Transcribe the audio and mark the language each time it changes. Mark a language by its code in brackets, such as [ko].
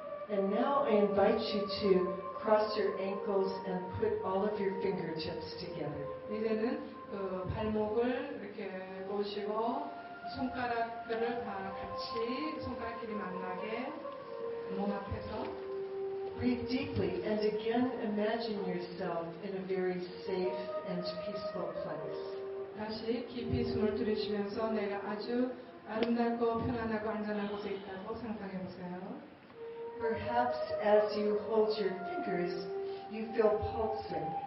[en] And now I invite you to cross your ankles and put all of your fingertips together. [ko] 이제는 그 발목을 이렇게 놓으시고 손가락들을 다 같이 손가락끼리 만나게 몸 앞에서 [en] Breathe deeply and again imagine yourself in a very safe and peaceful place. [ko] 다시 깊이 숨을 들이쉬면서 내가 아주 아름답고 편안하고 안전한 곳에 있다고 상상해 보세요. [en] Perhaps as you hold your fingers, you feel pulsing.